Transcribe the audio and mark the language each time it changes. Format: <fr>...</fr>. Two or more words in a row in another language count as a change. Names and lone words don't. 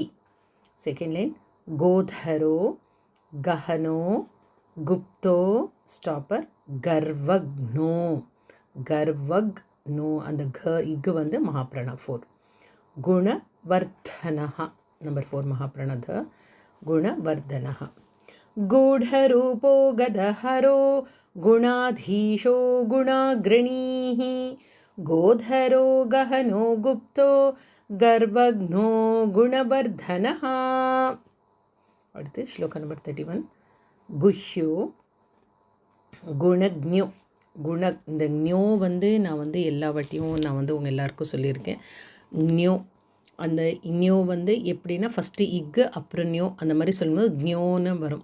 <ta>செகண்ட் லைன்</ta> <sa>गोधरो गहनो गुप्तो</sa> <ta>ஸ்டாப்பர். கர்வக்னோ அந்த இக்கு வந்து மகாபிராணா 4. குணவர்தனஹ நம்பர் 4 மகாபிராணா த. குணவர்தனஹ.</ta> <sa>गूढरूपो गदहरो गुणाधीशो गुणाग्रणीः गोधरो गहनो गुप्तो गर्वघ्नो गुणवर्धनः.</sa> <ta>அடுத்து ஸ்லோகா நம்பர் 31</ta> <sa>गुह्यो गुणज्ञो.</sa> <ta>இந்த ஞோ வந்து நான் வந்து எல்லா வாட்டியும் நான் வந்து உங்கள் எல்லாருக்கும் சொல்லியிருக்கேன். ஞோ அந்த ஞோ வந்து எப்படின்னா ஃபஸ்ட்டு இக்கு அப்புறம் ஞோ அந்த மாதிரி சொல்லும்போது ஞோன்னு வரும்.</ta>